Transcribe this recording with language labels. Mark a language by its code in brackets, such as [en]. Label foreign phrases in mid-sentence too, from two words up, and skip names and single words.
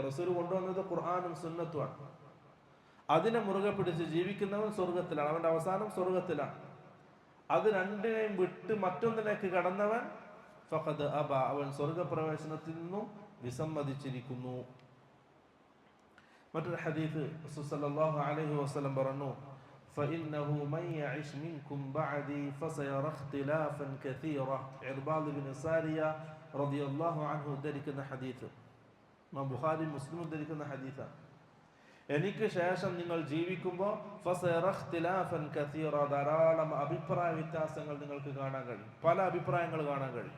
[ml] റസൂല് കൊണ്ടുവന്നത് ഖുർആനും സുന്നത്തുമാണ്. അതിനെ മുറുകെ പിടിച്ച് ജീവിക്കുന്നവൻ സ്വർഗത്തിലാണ്, അവന്റെ അവസാനം സ്വർഗത്തിലാണ്. അത് രണ്ടിനെയും വിട്ട് മറ്റൊന്നിലേക്ക് കടന്നവൻ [ar] فقد أبى, [ml] അവൻ സ്വർഗപ്രവേശനത്തിൽ നിന്നും വിസമ്മതിച്ചിരിക്കുന്നു. മറ്റൊരു ഹദീസ് റസൂൽ [ar] صلى الله عليه وسلم [ml] പറഞ്ഞു, [ar] فإنه من يعش منكم بعدي فسيرى اختلافا كثيرا. [ml] ഇർബാദ് ഇബ്നു സാരിയ [ar] رضي الله عنه [ml] ഉദ്ധരിക്കുന്ന ഹദീസ്, ബുഖാരി മുസ്ലിം ഉദ്ധരിക്കുന്ന ഹദീസാണ്. എനിക്ക് ശേഷം നിങ്ങൾ ജീവിക്കുമ്പോൾ ധാരാളം അഭിപ്രായ വ്യത്യാസങ്ങൾ നിങ്ങൾക്ക് കാണാൻ കഴിയും, പല അഭിപ്രായങ്ങൾ കാണാൻ കഴിയും.